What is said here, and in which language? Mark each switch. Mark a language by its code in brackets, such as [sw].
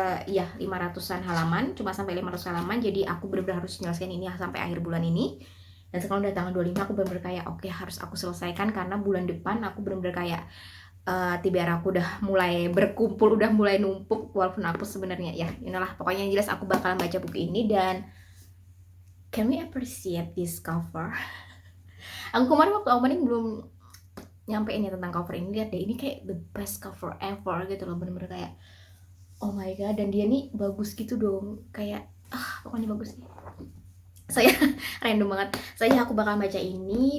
[id] iya 500-an halaman, cuma sampai 500 halaman. Jadi aku benar-benar harus menyelesaikan ini sampai akhir bulan ini. Dan sekarang udah tanggal 25, aku benar-benar kayak oke, harus aku selesaikan karena bulan depan aku benar-benar kayak TBR aku udah mulai berkumpul, udah mulai numpuk. Walaupun aku sebenarnya ya inilah, pokoknya yang jelas aku bakalan baca buku ini. [en] Dan can we appreciate this cover? [id] Aku kemarin waktu opening belum nyampe ini tentang cover ini. Lihat deh, ini kayak [en] the best cover ever [id] gitu loh, bener-bener kayak [en] oh my god. [id] Dan dia nih bagus gitu dong, kayak pokoknya bagus nih. Saya random banget. Saya aku bakal baca ini.